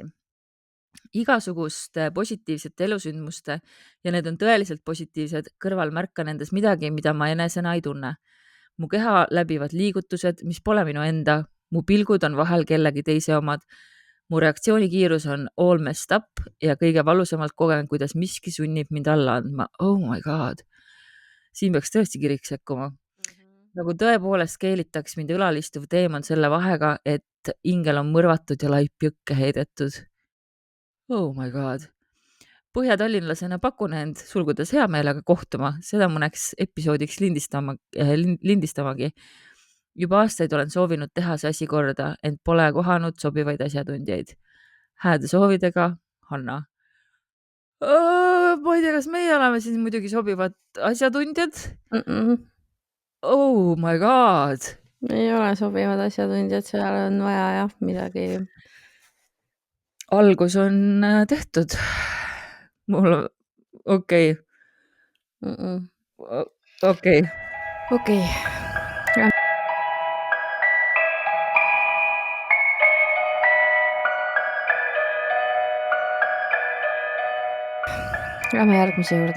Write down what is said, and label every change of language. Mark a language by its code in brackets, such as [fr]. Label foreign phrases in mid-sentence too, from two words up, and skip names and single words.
[et] Igasuguste positiivsete elusündmuste ja need on tõeliselt positiivsed, kõrval märkan endas midagi, mida ma enesena ei tunne. Mu keha läbivad liigutused, mis pole minu enda, mu pilgud on vahel kellegi teise omad, mu reaktsioonikiirus on [en] all messed up [et] ja kõige valusamalt kogen, kuidas miski sunnib mind alla andma. [en] Oh my god. [et] Siin peaks tõesti kirik sekkuma. Nagu tõepoolest keelitaks mind õlalistuv teemon selle vahega, et ingel on mõrvatud ja laip jõkke heidetud. [en] Oh my god. [et] Põhja-tallinlasena pakun end sulgudes hea meelega kohtuma, seda mõneks episoodiks lindistamagi. Juba aastaid olen soovinud teha see asi korda, ent pole kohanud sobivaid asjatundjaid. Hääde soovidega, Hanna. Ma ei tea, kas meie oleme siin muidugi sobivad asjatundjad? [en] Oh my god. [et] Ei ole sobivad asjatundjad, seal on vaja jah midagi. Algus on tehtud. Mul okei. Okei. Lähme järgmise juurde.